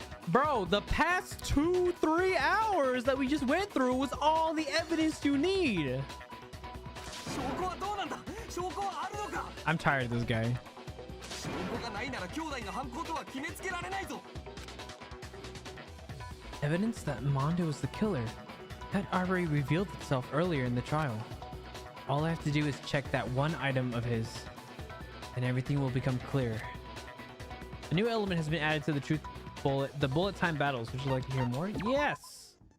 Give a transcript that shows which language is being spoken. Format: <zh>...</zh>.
<en>Bro, the past 2-3 hours that we just went through was all the evidence you need.</en> <ja>証拠はどうなんだ。証拠はあるのか。</ja> <en>I'm tired of this guy.</en> <ja>証拠がないなら兄弟の犯行とは決めつけられないぞ。</ja> <en>Evidence that Mondo was the killer. That already revealed itself earlier in the trial. All I have to do is check that one item of his, and everything will become clear. A new element has been added to the truth bullet, the bullet time battles. Would you like to hear more? Yes.</en>